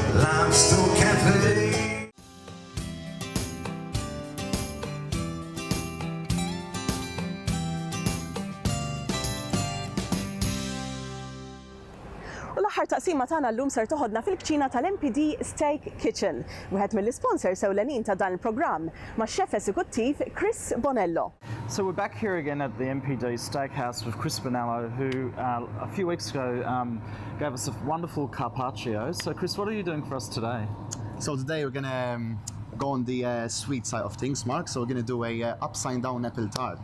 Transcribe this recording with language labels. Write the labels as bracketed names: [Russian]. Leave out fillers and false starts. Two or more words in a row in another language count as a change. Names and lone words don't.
[English] I'm still cafe. [Maltese] U l-aħħar taqsima tagħna llum ser toħodna fil-kċina tal-MPD Steak Kitchen, wieħed mill-isponsors ewlenin ta' dan il-programm max-xef eżekuttiv Chris Bonello. [English] So we're back here again at the MPD Steakhouse with Chris Bonello, who a few weeks ago gave us a wonderful carpaccio. So Chris, what are you doing for us today? So today we're gonna go on the sweet side of things, Mark. So we're gonna do a upside down apple tart.